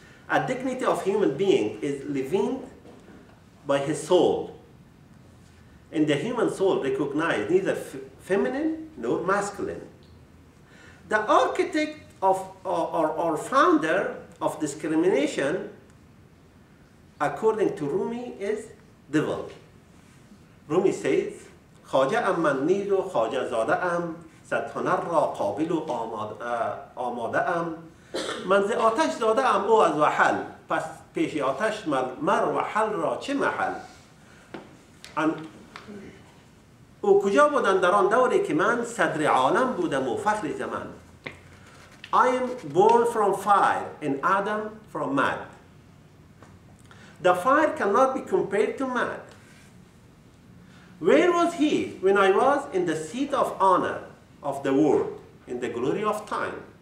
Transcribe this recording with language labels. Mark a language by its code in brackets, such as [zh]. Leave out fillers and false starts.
[en] A dignity of human being is living by his soul, and the human soul recognizes neither feminine nor masculine. The architect of or founder of discrimination, according to Rumi, is devil. Rumi says, [fa] خواجه ام من نیز و خواجه زاده ام صد هنر را قابل و آماده ام من ز آتش زاده ام او از وحل پس پیش آتش مر وحل را چه محل. او کجا بودن در آن دوری که من صدر عالم بودم و فخر زمان. [en] I am born from fire and Adam from mud. The fire cannot be compared to mud. Where was he when I was in the seat of honor of the world, in the glory of time?